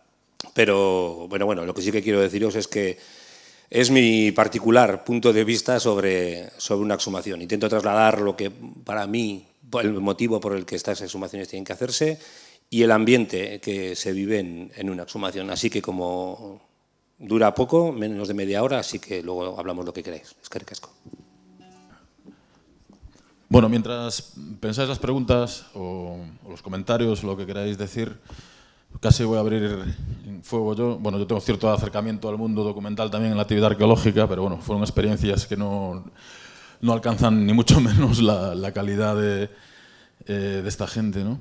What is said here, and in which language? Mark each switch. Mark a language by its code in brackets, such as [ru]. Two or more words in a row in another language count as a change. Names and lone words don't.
[es] Pero bueno, lo que sí que quiero deciros es que es mi particular punto de vista sobre una exhumación. Intento trasladar lo que para mí, el motivo por el que estas exhumaciones tienen que hacerse y el ambiente que se vive en una exhumación. Así que como dura poco, menos de media hora, así que luego hablamos lo que queráis. [eu] Eskerrik asko. [es] Bueno, mientras pensáis las preguntas o los comentarios, lo que queráis decir, casi voy a abrir fuego yo. Bueno, yo tengo cierto acercamiento al mundo documental también en la actividad arqueológica, pero bueno, fueron experiencias que no alcanzan ni mucho menos la calidad de esta gente, ¿no?